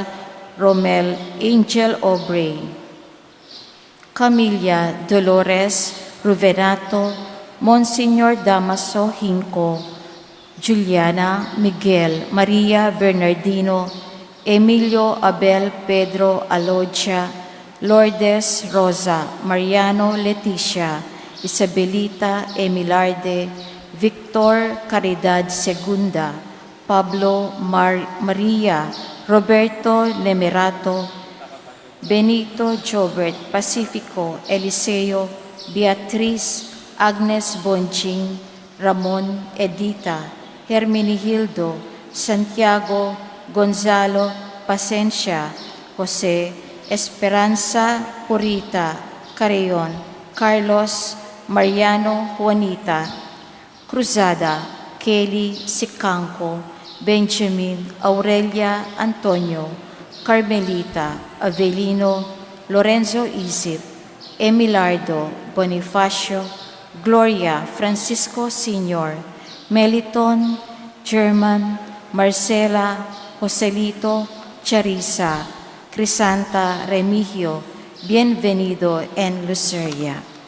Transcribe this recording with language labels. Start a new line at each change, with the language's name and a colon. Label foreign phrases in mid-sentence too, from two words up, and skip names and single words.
English: Romel, Angel Aubrey, Camilla Dolores Ruvenato, Monsignor Damaso Hinco, Juliana Miguel, Maria Bernardino, Emilio Abel Pedro Alodia, Lourdes Rosa, Mariano Leticia, Isabelita Emilarde, Victor Caridad Segunda, Pablo Maria, Roberto Nemerato, Benito Jobert Pacifico, Eliseo, Beatriz, Agnes Bonching, Ramon Edita, Hermenegildo, Santiago, Gonzalo, Pasencia, Jose, Esperanza, Purita, Carreon, Carlos, Mariano, Juanita, Cruzada, Kelly Sicangco, Benjamin Aurelia Antonio, Carmelita Avelino, Lorenzo Isip, Emilardo Bonifacio, Gloria Francisco Sr., Meliton, German, Marcela, Joselito, Charissa, Crisanta Remigio, Bienvenido, and Luceria.